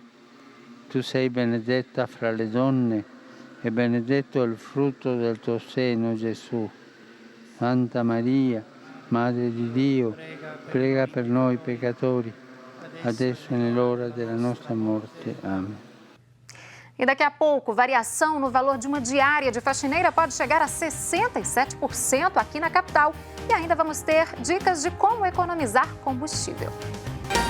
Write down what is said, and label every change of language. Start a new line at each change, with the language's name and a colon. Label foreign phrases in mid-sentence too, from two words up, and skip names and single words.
Italian: Tu sei benedetta fra le donne e benedetto è il frutto del tuo seno, Gesù. Santa Maria, Madre di Dio, prega per noi peccatori, adesso e nell'ora della nostra morte. Amen.
Portuguese: E daqui a pouco, variação no valor de uma diária de faxineira pode chegar a 67% aqui na capital. E ainda vamos ter dicas de como economizar combustível.